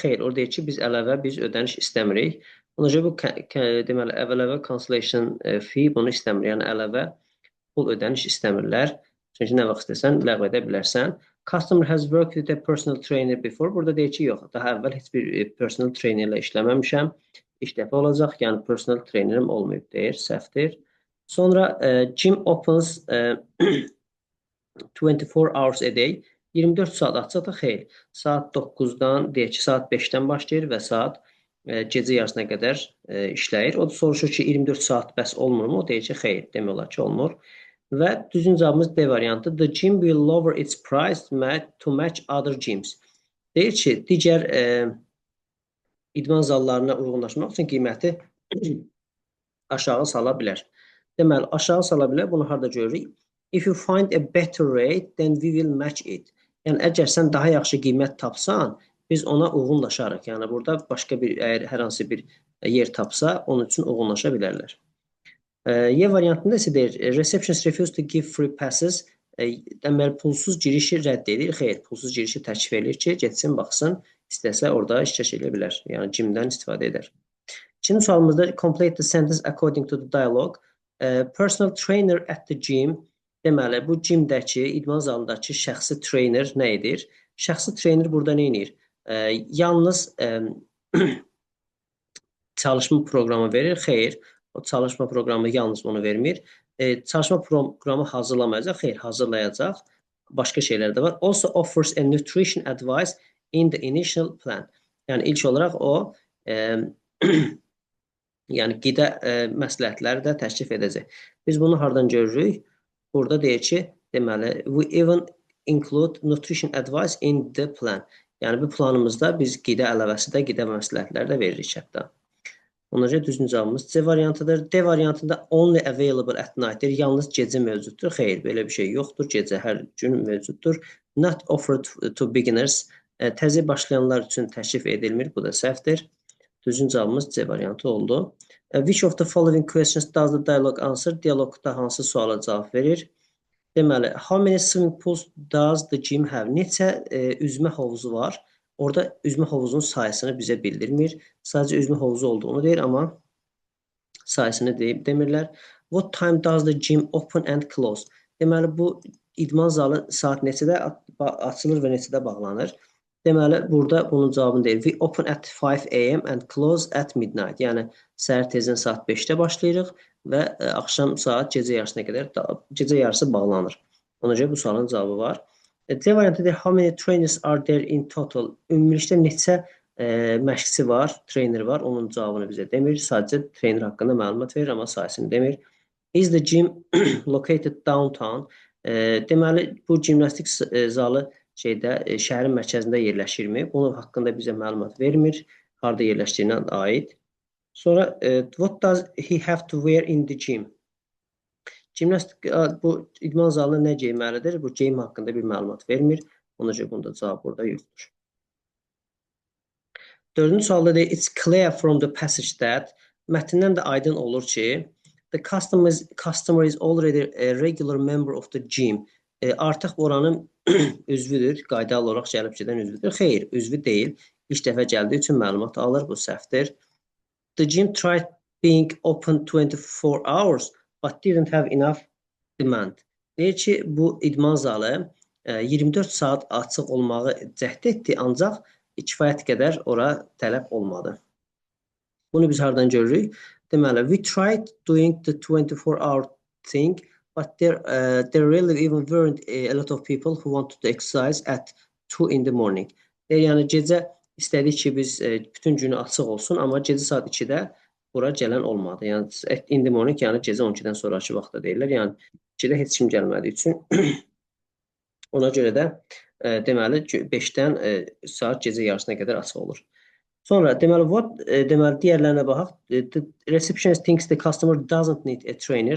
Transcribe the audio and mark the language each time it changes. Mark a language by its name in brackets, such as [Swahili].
[Azerbaijani] Xeyr, orada deyir ki, biz ödəniş istəmirik. Ona görə bu deməli əlavə [English] cancellation fee [Azerbaijani] bunu istəmir. Yəni əlavə pul ödəniş istəmirlər. Çünki nə vaxt istəsən ləğv edə bilərsən. [English] Customer has worked with a personal trainer before. [Azerbaijani] Burada deyir ki, yox, daha əvvəl heç bir personal trainer ilə işləməmişəm. İlk dəfə olacaq, yəni personal trainerim olmayıb deyir, səhvdir. Sonra [English] gym opens 24 hours a day. [Azerbaijani] 24 saat açıqdır, xeyr. Saat 9-dan, deyək ki, saat 5-dən başlayır və saat gecə yarısına qədər işləyir. O da soruşur ki, 24 saat bəs olmurmu? O deyir ki, xeyr, demək olar ki, olmur. Və düzgün cavabımız D variantı. [English] The gym will lower its price to match other gyms. [Azerbaijani] Deyir ki, digər idman zallarına uyğunlaşmaq üçün qiyməti aşağı sala bilər. Deməli, aşağı sala bilər. Bunu harada görürük? [English] If you find a better rate, then we will match it. [Azerbaijani] Yəni, əgər sən daha yaxşı qiymət tapsan, biz ona uyğunlaşarıq. Yəni, burada başqa bir, əgər hər hansı bir yer tapsa, onun üçün uyğunlaşa bilərlər. Y variantında isə deyir, [English] receptionist refused to give free passes. [Azerbaijani] Deməli, pulsuz girişi rədd edir. Xeyr, pulsuz girişi təklif edir ki, getsin, baxsın, istəsə orada iştirak edə bilər. Yəni, gymdən istifadə edər. İkinci sualımızda [English] complete the sentence according to the dialogue. Personal trainer at the gym. [Azerbaijani] Deməli, bu gymdəki, idman zalındakı şəxsi trainer nə edir? Şəxsi trainer burada nə edir? Yalnız çalışma proqramı verir. Xeyr, o çalışma proqramı yalnız onu vermir. Çalışma proqramı hazırlamayacaq. Xeyr, hazırlayacaq. Başqa şeylər də var. [English] Also offers a nutrition advice in the initial plan. [Azerbaijani] Yəni ilk olaraq o e, yəni qida məsləhətləri də təklif edəcək. Biz bunu hardan görürük? Burada deyir ki, deməli, [English] we even include nutrition advice in the plan. [Azerbaijani] Yəni bu planımızda biz qida əlavəsi də, qida məsləhətləri də veririk hətta. Ona görə düzgün cavabımız C variantıdır. D variantında [English] only available at night- [Azerbaijani] dir. Yalnız gecə mövcuddur. Xeyr, belə bir şey yoxdur. Gecə hər gün mövcuddur. [English] Not offered to beginners. [Azerbaijani] Təzə başlayanlar üçün təklif edilmir. Bu da səhvdir. Düzgün cavabımız C variantı oldu. [English] Which of the following questions does the dialogue answer? [Azerbaijani] Dialoqda hansı suala cavab verir? [English] Deməli, how many swimming pools does the gym have? [Azerbaijani] Neçə üzmə havuzu var? Orada üzmə havuzunun sayısını bizə bildirmir. Sadəcə üzmə havuzu olduğunu deyir, amma sayısını demirlər. [English] What time does the gym open and close? [Azerbaijani] Deməli, bu idman zalı saat neçədə açılır və neçədə bağlanır? Deməli, burada bunun cavabını deyir. [English] We open at 5 AM and close at midnight. [Azerbaijani] Yəni, səhər tezdən saat 5-də başlayırıq və axşam saat gecə yarısına qədər, gecə yarısı bağlanır. Ona görə bu sualın cavabı var. D variantı deyir, [English] how many trainers are there in total? [Azerbaijani] Ümumilikdə neçə məşqçi var, trainer var, onun cavabını bizə demir. Sadəcə trainer haqqında məlumat verir, amma sayısını demir. [English] Is the gym located downtown? [Azerbaijani] Deməli, bu jimnastik zalı şəhərin mərkəzində yerləşirmi? Bunun haqqında bizə məlumat vermir. Harada yerləşdiyinə aid. Sonra, [English] what does he have to wear in the gym? [Azerbaijani] Jimnastik, bu idman zalına nə geyməlidir? Bu geyim haqqında bir məlumat vermir. Ona görə bunda cavab burada yoxdur. Dördüncü sualda deyir, [English] it's clear from the passage that, [Azerbaijani] mətndən də aydın olur ki, [English] the customer is already a regular member of the gym. [Azerbaijani] Artıq oranın üzvüdür, qaydalı olaraq gəlib gedən üzvüdür. Xeyr, üzvü deyil. İlk dəfə gəldiyi üçün məlumat alır, bu səhvdir. [English] The gym tried being open 24 hours, but didn't have enough demand. [Azerbaijani] Deyir ki, bu idman zalı 24 saat açıq olmağı cəhd etdi, ancaq kifayət qədər ora tələb olmadı. Bunu biz hardan görürük? [English] Deməli, we tried doing the 24-hour thing, but there really even weren't a lot of people who wanted to exercise at 2 in the morning. [Azerbaijani] Yəni, gecə istədik ki, biz bütün günü açıq olsun, amma gecə saat 2-də bura gələn olmadı. Yəni, [English] in the morning, [Azerbaijani] yəni gecə 12-dən sonraki vaxtda deyirlər. Yəni, 2-də heç kim gəlmədiyi üçün. Ona görə də deməli 5-dən saat gecə yarısına qədər açıq olur. Sonra deməli deməli digərlərinə baxaq. [English] The receptionist thinks the customer doesn't need a trainer.